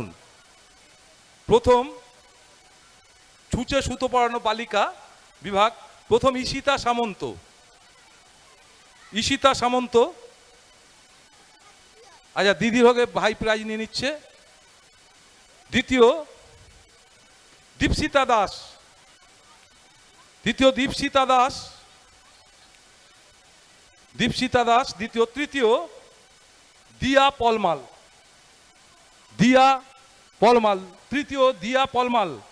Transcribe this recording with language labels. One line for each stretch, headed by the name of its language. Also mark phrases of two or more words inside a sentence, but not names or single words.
Bangla: প্রথম ছুঁচে সুতো পড়ানো বালিকা বিভাগ, প্রথম ঈশিতা সামন্ত, ঈশিতা সামন্ত। আচ্ছা, দিদির হয়ে ভাই প্রাইজ নিয়ে নিচ্ছে। দ্বিতীয় দীপশিতা দাস, দ্বিতীয় দীপশিতা দাস, দীপশিতা দাস দ্বিতীয়। তৃতীয় দিয়া পলমাল, দিয়া পলমাল, তৃতীয় দিয়া পলমাল।